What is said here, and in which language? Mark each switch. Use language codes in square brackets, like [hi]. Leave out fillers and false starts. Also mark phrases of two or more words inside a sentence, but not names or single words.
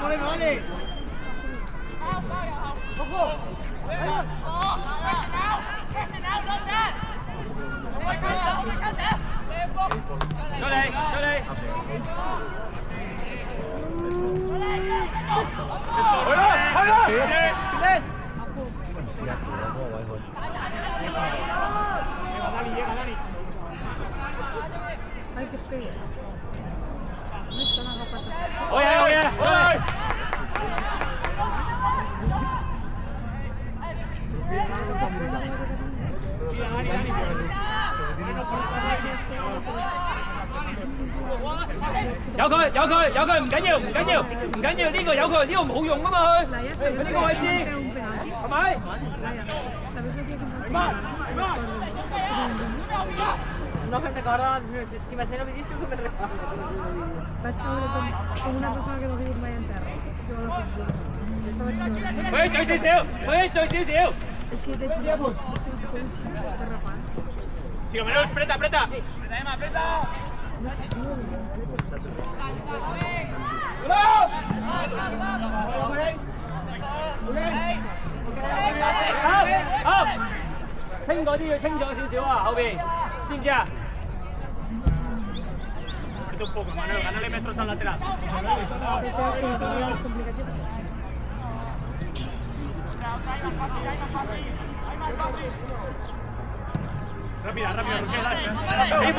[yue] 出嚟！試下射嗰個位去。 [es] Hay que esperar. No están agarrados. [yue] 好嘢！有佢，唔緊要，呢個有佢，呢個冇用啊嘛佢，佢呢個位置，係咪？ [es] No me recordo, si me lo dices, no me recordo. [ca] Vaig veure com una persona que no ha vingut mai en terra. [yue] 佢對少少。 [ca] Així de gira, derrapant. [es] Chico, menos, apreta. [yue] Up！清嗰啲要清楚少少啊，後邊，知唔知啊 ？ [es] Un poco, Manuel, ganale metros al lateral. Rápida, [yue] 俾